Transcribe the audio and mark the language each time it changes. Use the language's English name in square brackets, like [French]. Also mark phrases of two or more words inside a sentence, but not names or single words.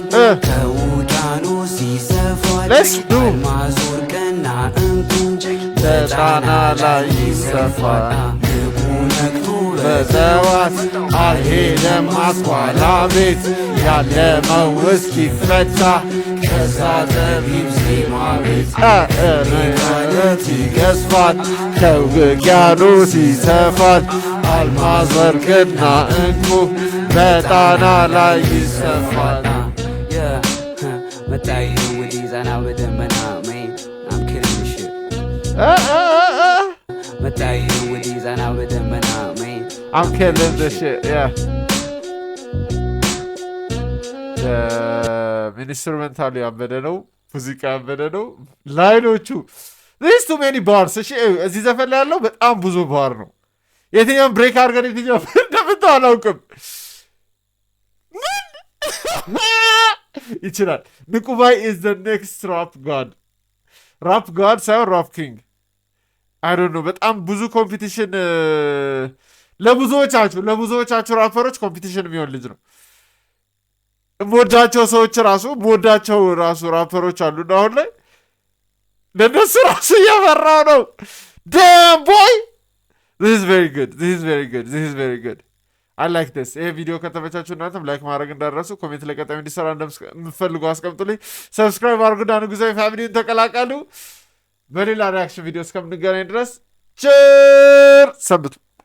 [Amharic] ከውቅያኖስ ይሰፋል አልማዝ ወርቅና ዕንቁ በጣና ላይ ይሰፋል ንቁ ነቅቶ በጠዋት አልሄድም አስኳላ ቤት ያለመው እስኪፈታ ከዛ ጠቢብ ዜማ ቤት ርቀት ይገዝፋል ከውቅያኖስ ይሰፋል አልማዝ ወርቅና ዕንቁ በጣና ላይ ይሰፋል መጣይ ወዲህ ዛና በደመና መን [English] I'm killing this shit [Amharic] መጣይ ወዲህ ዛና በደመና መን [English] I'm killing this shit yeah [Amharic] ኢንስትሩሜንታሉ ያበደ ነው ሙዚቃ ያበደ ነው ላይኖቹ [English] this too many bars [Amharic] እሺ እዚህ ዘፈን ላይ ያለው በጣም ብዙ ባር ነው የትኛውን ብሬክ አድርገን የትኛው እንደምታው አላውቅም ይችላል ንቁባይ [English] is the next rap god [Amharic] ሳይሆን [English] rap king I don't know [Amharic] በጣም ብዙ ኮምፒቲሽን ለብዙዎቻችሁ ራፐሮች ኮምፒቲሽን የሚሆን ልጅ ነው ሞዳቸው ሰዎች ሞዳቸው ራፐሮች አሉ አሁን ላይ ለነሱ ራሱ እየፈራው ነው [English] damn boy this is very good I like this [Amharic] ይሄ ቪዲዮ ከተመቻችሁ እናንተም ላይክ ማድረግ እንዳትረሱ ኮሜንት ላይ ቀጣይ እንዲሰራ እንደምትፈልጉ አስቀምጡልኝ ሰብስክራይብ አድርጉ ዳንጉዛይ ፋሚሊን ተቀላቀሉ በሌላ ሪአክሽን ቪዲዮ እስከምንገናኝ ድረስ ቸር ሰንብቱ